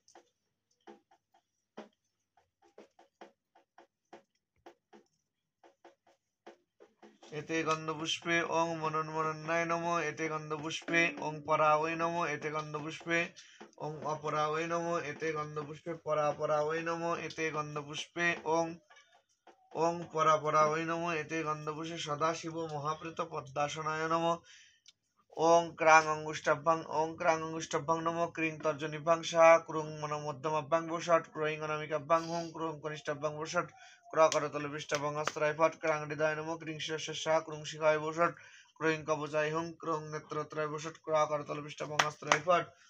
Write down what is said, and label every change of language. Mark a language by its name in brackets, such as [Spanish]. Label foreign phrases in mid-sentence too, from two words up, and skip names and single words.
[Sanskrit] এতে গন্ধপুষ্পে, ওং মনোন্মন্যায় নমো এতে গন্ধপুষ্পে, ওং পরাওয় নমো এতে গন্ধপুষ্পে, ওং অপরাওয় নমো এতে গন্ধপুষ্পে, পরাপরাওয় নমো এতে গন্ধপুষ্পে, ওং পরাপরাওয় নমো এতে গন্ধপুষ্পে, সদাশিব মহাপ্রেত পদ্মাসনায় নমো ওং ক্রাং অঙ্গুষ্টাভ্যাং নমো ক্রিং তর্জনিভ্যাং সা ক্রুং মধ্যমাভ্যাং বষট ক্রোইং অনামিকাভ্যাং হুং ক্রুং কনিষ্ঠাভ্যাং বষট ক্রকরতল পৃষ্ঠাভ্যাং অস্ত্রায় ফট ক্রাং হৃদয় নমো ক্রিং শিরস্য সা ক্রুং শিখায় বষট ক্রোইং কবচায় হুং ক্রুং নেত্রত্রয় বষট ক্রকরতল পৃষ্ঠাভ্যাং অস্ত্রায় ফট